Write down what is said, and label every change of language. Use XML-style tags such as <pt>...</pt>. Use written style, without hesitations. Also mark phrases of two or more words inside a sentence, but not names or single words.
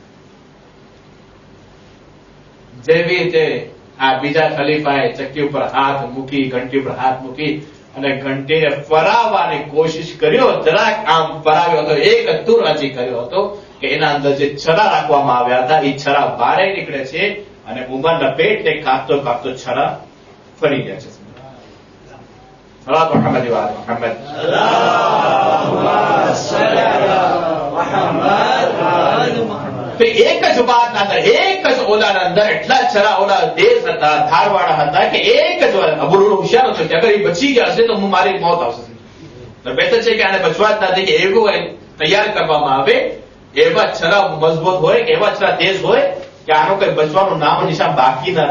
<gu>જેવી રીતે આ બીજા ખલીફાએ ચક્કી ઉપર હાથ મૂકી, ઘંટી ઉપર હાથ મૂકી અને ઘંટીને ફરાવવાની કોશિશ કર્યો, જરાક આમ ફરાવ્યો હતો, એક તુર હજી કર્યો હતો કે એના અંદર જે છરા રાખવામાં આવ્યા હતા એ છરા બહાર નીકળે છે અને ઉમરના પેટને કાપતો કાપતો છરા ફરી ગયા છે.</gu> <ar>محمد وعلى محمد اللهم صل على محمد وعلى محمد.</ar> <gu>તો એક જ વાતના અંદર, એક જ ઓલાના અંદર એટલા છરા ઓલા દેશ હતા, ધારવાળા હતા કે એક જ વાર અબુલુલ હોશિયાર હતો કે અગર એ બચી ગયા હશે તો હું મારી મોત આવશે. બેતર છે કે આને બચવા જ નથી કે એવું તૈયાર કરવામાં આવે, એવા છરા મજબૂત હોય, એવા છરા તેજ હોય કે આનો કઈ બચવાનું નામ નિશાન બાકી ના રહે.</gu>